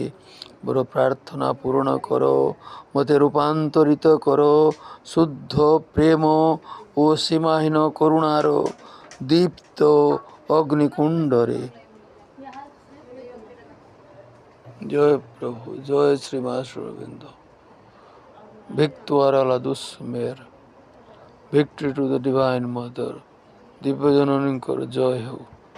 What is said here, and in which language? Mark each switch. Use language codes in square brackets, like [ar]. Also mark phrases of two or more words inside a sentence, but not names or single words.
[or] ମୋର ପ୍ରାର୍ଥନା ପୂରଣ କର, ମୋତେ ରୂପାନ୍ତରିତ କର ଶୁଦ୍ଧ ପ୍ରେମ ଓ ସୀମାହୀନ କରୁଣାର ଦୀପ୍ତ ଅଗ୍ନିକୁଣ୍ଡରେ। ଜୟ ପ୍ରଭୁ, ଜୟ ଶ୍ରୀ ମା ଶ୍ରୀଅରବିନ୍ଦ। [fr] Victoire à la douce mère, [en] victory to the divine mother। [or] ଦିବ୍ୟ ଜନନୀଙ୍କର ଜୟ ହେଉ।